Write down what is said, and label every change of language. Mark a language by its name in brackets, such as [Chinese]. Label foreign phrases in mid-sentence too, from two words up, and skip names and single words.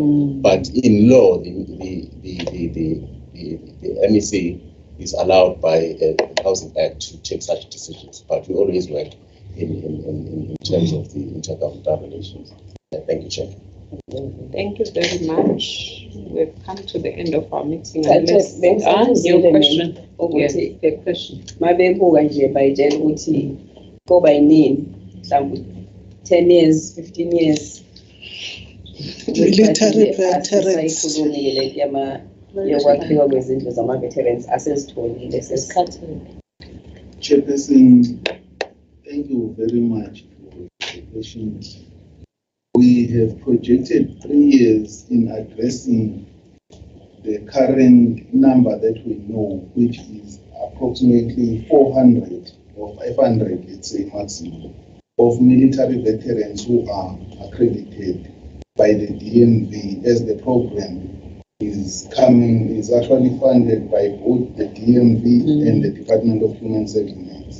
[English] But in law, the MEC is allowed by the Housing Act to take such decisions. But we always work in terms of the intergovernmental relations. Thank you, Chair. Thank you very much. We've come to the end of our meeting. Your question. Yes, the question. [Zulu] Mabebuka nje bayitshela ukuthi koba yini mhlawumbe [English] 10 years, 15 years. Military veterans. [Zulu] Asisayikhulumi le yama yokwakhiwa kwezindlu zama-veterans asezitholile sesikhathini. [English] Chairperson, thank you very much for the question. We have projected 3 years in addressing the current number that we know, which is approximately 400 or 500, let's say maximum, of military veterans who are accredited by the DMV as the program is actually funded by both the DMV and the Department of Human Settlements.